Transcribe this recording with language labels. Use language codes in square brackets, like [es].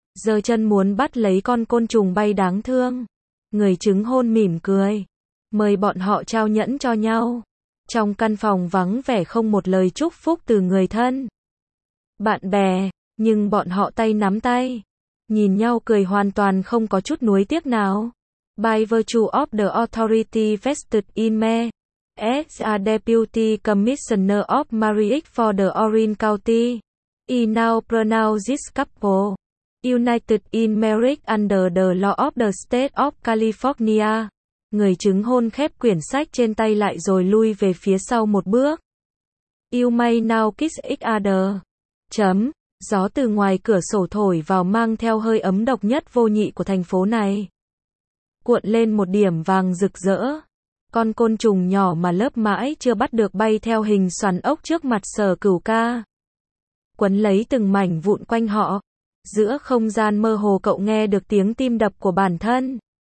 [vi] Giơ chân muốn bắt lấy con côn trùng bay đáng thương. Người chứng hôn mỉm cười. Mời bọn họ trao nhẫn cho nhau. Trong căn phòng vắng vẻ không một lời chúc phúc từ người thân. Bạn bè. Nhưng bọn họ tay nắm tay. Nhìn nhau cười hoàn toàn không có chút nuối tiếc nào. [en] By virtue of the authority vested in me. As a deputy commissioner of marriage for the Orin County. I now pronounce this couple. United in marriage under the law of the state of California. [vi] Người chứng hôn khép quyển sách trên tay lại rồi lui về phía sau một bước. [en] You may now kiss each other. [vi] Chấm. Gió từ ngoài cửa sổ thổi vào mang theo hơi ấm độc nhất vô nhị của thành phố này. Cuộn lên một điểm vàng rực rỡ. Con côn trùng nhỏ mà lớp mãi chưa bắt được bay theo hình xoắn ốc trước mặt Sở Cửu Ca. Quấn lấy từng mảnh vụn quanh họ. Giữa không gian mơ hồ cậu nghe được tiếng tim đập của bản thân.